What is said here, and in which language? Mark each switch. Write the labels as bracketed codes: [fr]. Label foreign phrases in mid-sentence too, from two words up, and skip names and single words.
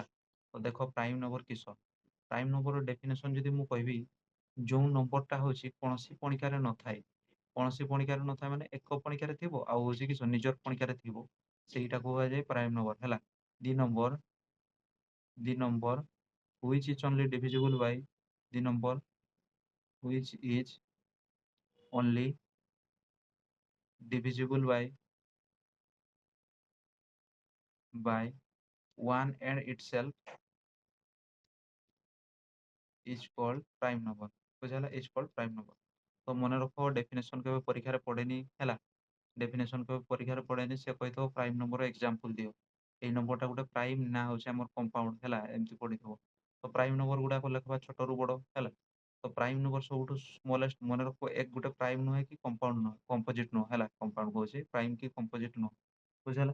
[or] ତ ଦେଖ [en] prime number [or] କିସ? [en] prime number definition [or] ଯଦି ମୁଁ କହିବି, ଯୋଉ ନମ୍ବରଟା ହଉଛି କୌଣସି ପଣିକାରେ ନଥାଏ, କୌଣସି ପଣିକିଆରେ ନଥାଏ ମାନେ ଏକ ପଣିକିଆରେ ଥିବ ଆଉ ହଉଛି କିସ ନିଜର ପଣିକିଆରେ ଥିବ ସେଇଟାକୁ କୁହାଯାଏ [en] prime number [or] ହେଲା। [en] the number the number which is only divisible by the number which is only divisible by one and itself is called prime number। ବୁଝିଲା is called prime number। [or] ତ ମନେ ରଖ ଡେଫିନେସନ କେବେ ପରୀକ୍ଷାରେ ପଡେନି ହେଲା। ଡେଫିନେସନ କେବେ ପରୀକ୍ଷାରେ ପଡେନି ସେ କହିଥିବ [en] prime number example [or] ଦିଅ। ଏଇ ନମ୍ବରଟା ଗୋଟେ ପ୍ରାଇମ ନା ହଉଛି ଆମର କମ୍ପାଉଣ୍ଡ ହେଲା ଏମିତି ପଡିଥିବ। ତ [en] prime number [or] ଗୁଡାକ ଲେଖବା ଛୋଟରୁ ବଡ ହେଲା। ତ [en] prime number [or] ସବୁଠୁ ସ୍ମଲେଷ୍ଟ ମନେ ରଖ ଏକ ଗୋଟେ ପ୍ରାଇମ ନୁହେଁ କି କମ୍ପାଉଣ୍ଡ ନୁହେଁ କମ୍ପୋଜିଟ ନୁହଁ ହେଲା କମ୍ପାଉଣ୍ଡ କହୁଛି ପ୍ରାଇମ କି କମ୍ପୋଜିଟ ନୁହଁ ବୁଝିଲା।